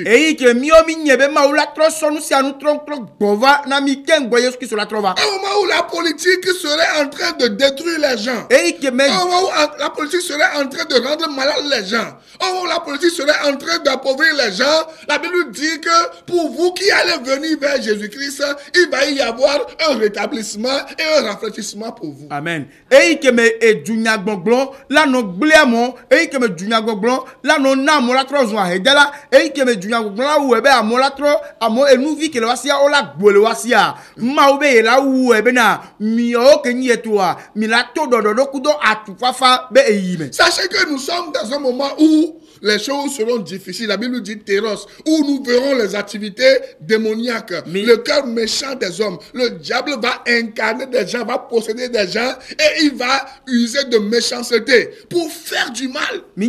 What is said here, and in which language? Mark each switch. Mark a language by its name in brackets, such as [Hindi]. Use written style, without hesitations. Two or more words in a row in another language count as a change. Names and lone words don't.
[French] Au moment où la politique serait en train de détruire les gens, au moment où la politique serait en train de rendre malades les gens, au moment où la politique serait en train d'appauvrir les gens, la Bible dit que pour vous qui allez venir vers Jésus-Christ, il va y avoir un rétablissement et un rafraîchissement pour vous. Amen. Et que [Ewe] me edunya gbongbon la no gbliamo [French] et que [Ewe] me edunya gbongbon la no na mo la tro zo ahedela [French] et que [Ewe] me edunya gbongbon la wo ebe amo la tro amo enu vi ke le wasia o la gbole wasia ma obe la wu ebe na mi o ke nyi etua mi la to dododo kudo atufafa be eyime. [French] Sachez que nous sommes dans un moment où les choses seront difficiles. La Bible dit Téros, où nous verrons les activités démoniaques, le cœur méchant des hommes. Le diable va incarner des gens, va posséder des gens et il va user de méchanceté pour faire du mal.